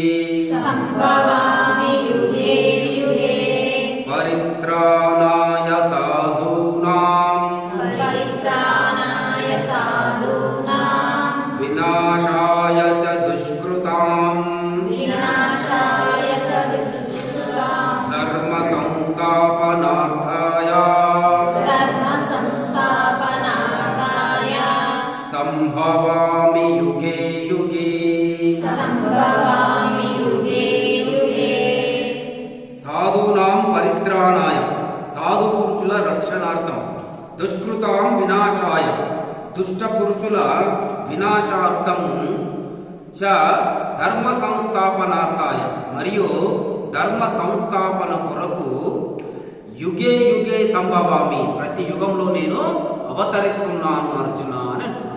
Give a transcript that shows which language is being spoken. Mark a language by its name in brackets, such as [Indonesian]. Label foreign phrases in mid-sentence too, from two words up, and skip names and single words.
[Sanskrit] పరిత్రాణాయ సాధూనాం వినాశాయ చ దుష్కృతాం ధర్మ సంస్థాపనార్థాయ సంభవామి యుగే యుగే. సాధూనాం పరిత్రాణాయ [Telugu] సాధు పురుషుల రక్షణార్థం, [Sanskrit] దుష్కృతాం వినాశాయ [Telugu] దుష్ట పురుషుల వినాశార్థము, [Sanskrit] చ ధర్మ సంస్థాపనార్థాయ [Telugu] మరియు ధర్మ సంస్థాపన కొరకు, [Sanskrit] యుగే యుగే సంభవామి [Telugu] ప్రతి యుగంలో నేను అవతరిస్తున్నాను అర్జున అని అంటున్నాను.